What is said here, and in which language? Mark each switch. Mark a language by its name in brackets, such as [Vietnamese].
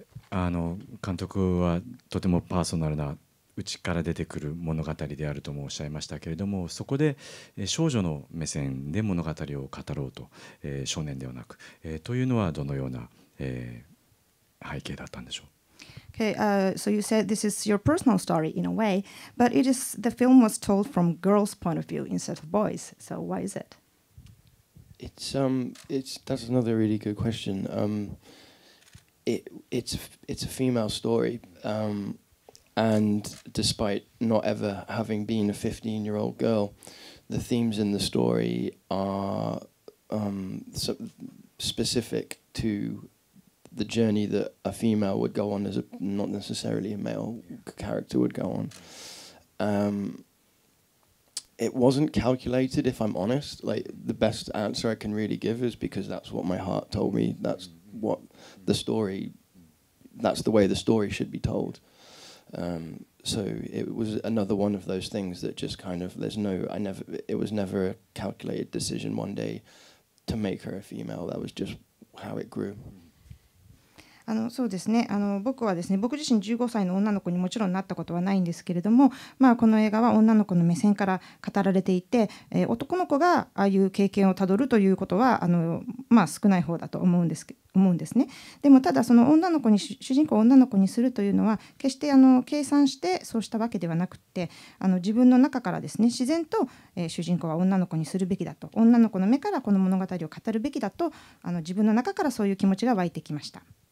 [Japanese] 監督はとてもパーソナルな内から出てくる物語であるともおっしゃいましたけれども、そこで少女の目線で物語を語ろうと、少年ではなく、というのはどのような、背景だったんでしょう。 [English] Okay, so you said this is your personal story in a way, but the film was told from girls' point of view instead of boys. So why is it? That's another really good question. It's a female story, and despite not ever having been a 15-year-old girl, the themes in the story are specific to the journey that a female would go on, not necessarily a male character would go on. It wasn't calculated, if I'm honest. Like, the best answer I can really give is because that's what my heart told me. That's the way the story should be told. So it was another one of those things that just kind of, it was never a calculated decision one day to make her a female. That was just how it grew. [Japanese] そうですね、僕はですね、僕自身15歳の女の子にもちろんなったことはないんですけれども、この映画は女の子の目線から語られていて、男の子がああいう経験をたどるということは少ない方だと思うんですね。でもただその主人公を女の子にするというのは決して計算してそうしたわけではなくて、自分の中からですね、自然と、主人公は女の子にするべきだと、女の子の目からこの物語を語るべきだと、自分の中からそういう気持ちが湧いてきました。